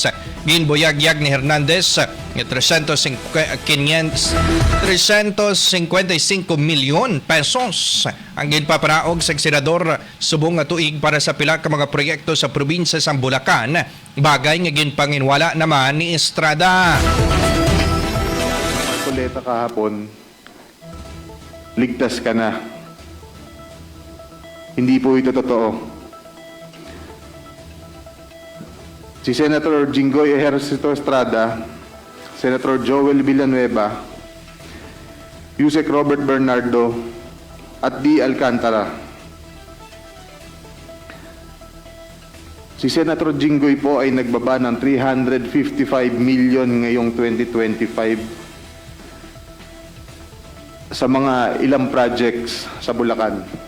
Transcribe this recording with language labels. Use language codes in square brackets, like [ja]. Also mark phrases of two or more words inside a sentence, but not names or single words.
[hil] Ginbuyagyag ni Hernandez nga 355 milyon pesos ang ginpaparaog sa senador subong nga tuig para sa pila ka mga proyekto sa probinsya sa Bulacan, bagay nga ginpanginwala naman ni Estrada. [tl] Kuleta kahapon, ligtas ka na. Hindi po ito totoo. Si Senator Jinggoy Ejercito Estrada, Senator Joel Villanueva, Yusek Robert Bernardo, at D. Alcantara. Si Senator Jinggoy po ay nagbaba ng 355 million ngayong 2025 sa mga ilang projects sa Bulacan.